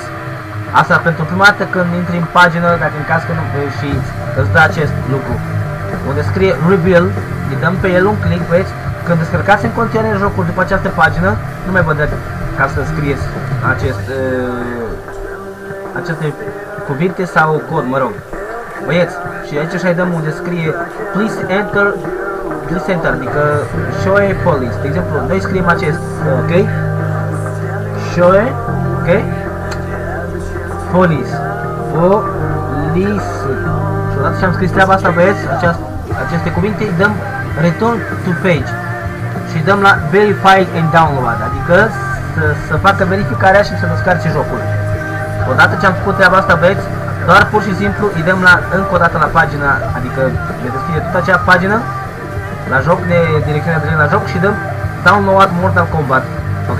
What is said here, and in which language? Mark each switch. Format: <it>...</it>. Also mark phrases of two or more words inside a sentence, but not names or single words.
<ro>Asta pentru prima dată când intri în pagină, dacă în caz că nu și îți dă acest lucru, unde scrie Reveal, îi dăm pe el un click, vedeți? Când descărcați în continuare jocul după această pagină, nu mai vă dă ca să scrieți aceste cuvinte sau cod, mă rog. Băieți, și aici așa-i dăm unde scrie</ro> <en>Please enter,</en> <ro>adică</ro> <en>show a police.</en> <ro>De exemplu, noi scriem acest, ok?</ro> <en>Show a, ok? Police.</en> <ro>Și odată ce am scris treaba asta, băieți, aceste cuvinte, îi dăm</ro> <en>Return to page</en> <ro>și dăm la</ro> <en>Verify and Download,</en> <ro>adică să facă verificarea și să descarce jocul. Odată ce am făcut treaba asta, băieți, doar pur și simplu îi dăm încă o dată la pagina, adică ne deschide tot acea pagină, la joc, ne direcționează direct la joc și dăm Download Mortal Kombat, ok?</ro>